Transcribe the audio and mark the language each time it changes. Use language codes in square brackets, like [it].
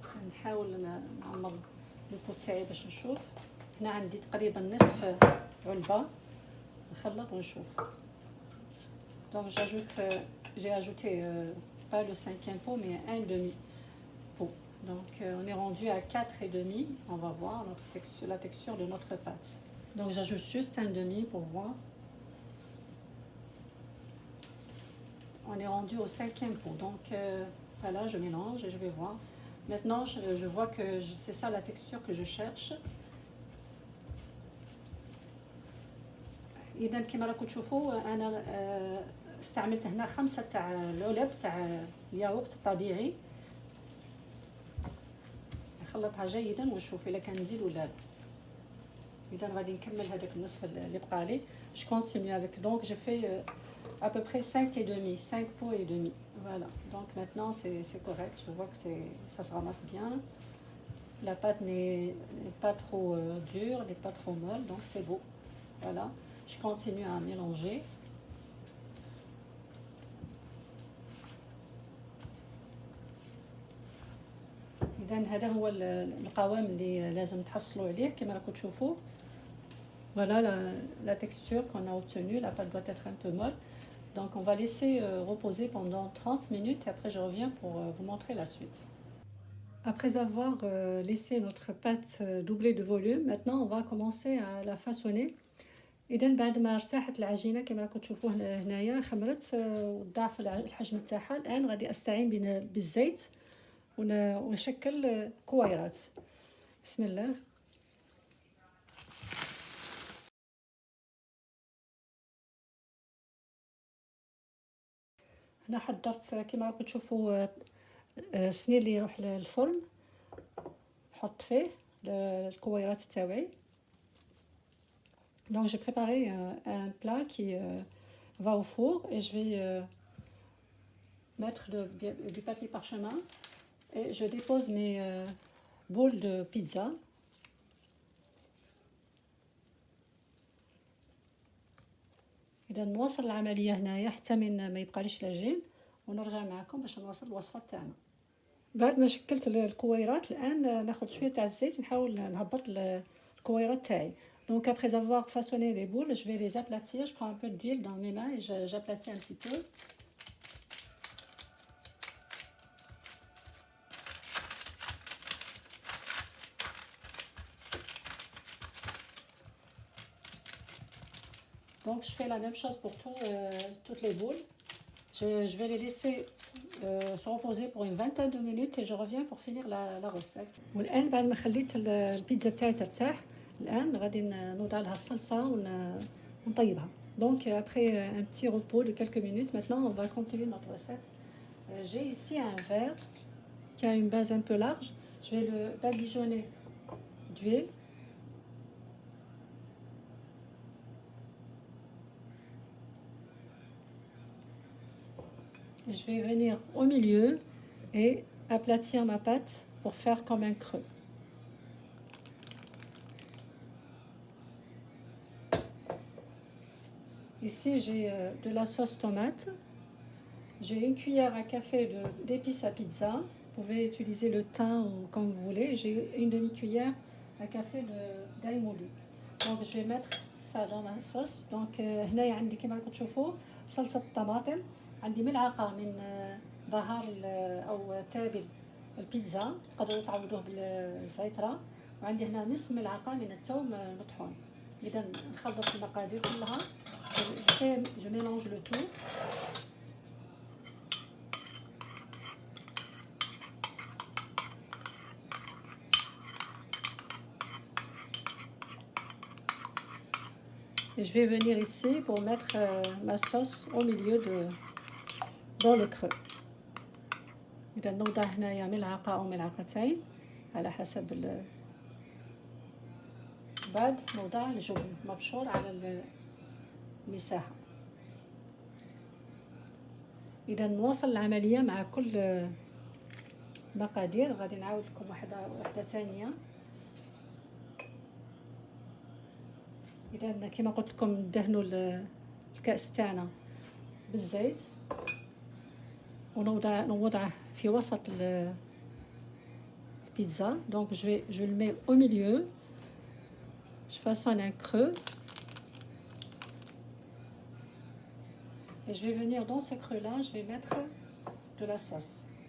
[ar] نحاول نعمر البوت تاعي باش نشوف. هنا عندي تقريبا نصف علبة، نخلط ونشوف. [fr] Donc j'ai ajouté pas le cinquième pot mais un demi pot. Donc on est rendu à 4,5. On va voir la texture de notre pâte. Donc j'ajoute juste un demi pour voir. On est rendu au cinquième pot. Donc voilà, je mélange et je vais voir. Maintenant je vois que c'est ça la texture que je cherche. [ar] إذا كما راكم تشوفوا أنا استعملت هنا 5 تاع العلب تاع الياغورت الطبيعي. نخلطها جيدا ونشوف الا كان نزيد ولا لا. اذا غادي نكمل هذاك النصف اللي بقى لي. [fr] Je continue avec, donc je fais à peu près 5 pots et demi. Voilà, donc maintenant c'est correct. Je vois que ça se ramasse bien. La pâte n'est pas trop dure, n'est pas trop molle, donc c'est beau. Voilà, je continue à mélanger. [ar] إذا لان هذا هو القوام اللي لازم تحصلوا عليه كما راكم تشوفوا. [fr] Voilà la texture qu'on a obtenue. La pâte doit être un peu molle. Donc on va laisser reposer pendant 30 minutes et après je reviens pour vous montrer la suite. Après avoir laissé notre pâte doubler de volume, maintenant on va commencer à la façonner. [ar] إذن بعد ما ارتاحت العجينة كما راكم تشوفوا هنايا خمرت وضاعف الحجم تاعها، الآن غادي أستعين بالزيت ونشكل كويرات. بسم الله. هنا حضرت كما راكم تشوفوا السنين اللي يروح للفرن، نحط فيه الكويرات تاوعي. [fr] Donc j'ai préparé un plat qui va au four et je vais mettre du papier parchemin et je dépose mes boules de pizza. [ar] إذا نواصل العملية هنايا حتى من ما يبقاليش العجين ونرجع معكم باش نواصل الوصفة تاعنا. بعد ما شكلت الكويرات الآن ناخذ شوية تاع الزيت ونحاول نهبط الكويرات تاعي. [fr] Donc après avoir façonné les boules, je vais les aplatir. Je prends un peu d'huile dans mes mains et j'aplatis un petit peu. Donc je fais la même chose pour toutes les boules. Je vais les laisser se reposer pour une vingtaine de minutes et je reviens pour finir la recette. [ar] والآن بعد ما خليت البيتزا تاعي ترتاح، الآن غادي نوضع لها الصلصة ونطيبها. [fr] Donc après un petit repos de quelques minutes, maintenant on va continuer notre recette. J'ai ici un verre qui a une base un peu large. Je vais le badigeonner d'huile. Je vais venir au milieu et aplatir ma pâte pour faire comme un creux. Ici j'ai de la sauce tomate. J'ai une cuillère à café d'épices à pizza. Vous pouvez utiliser le thym ou comme vous voulez. J'ai une demi-cuillère à café d'ail moulu. Donc je vais mettre ça dans ma sauce. [ar] Donc هنايا عندي كما راكم تشوفوا صلصة الطماطم، عندي ملعقة من بهار أو تابل البيتزا، تقدروا تعوضوه بالزعترة، وعندي هنا نصف ملعقة من الثوم المطحون. إذا نخلط المقادير كلها. [fr] Je mélange le tout. Et je vais venir ici pour mettre ma sauce au milieu dans le creux. [ar] إذا نوضع هنايا ملعقة أو ملعقتين على حسب بعد نوضع الجبن مبشور على المساحة. إذا نواصل العملية مع كل مقادير. غادي نعاود لكم واحدة ثانية. إذا كما قلت لكم ندهنوا الكأس تاعنا بالزيت ونوضعه في وسط البيتزا. [fr] Donc je le mets au milieu. Je façonne un creux. Et je vais venir dans ce creux-là, je vais mettre de la sauce.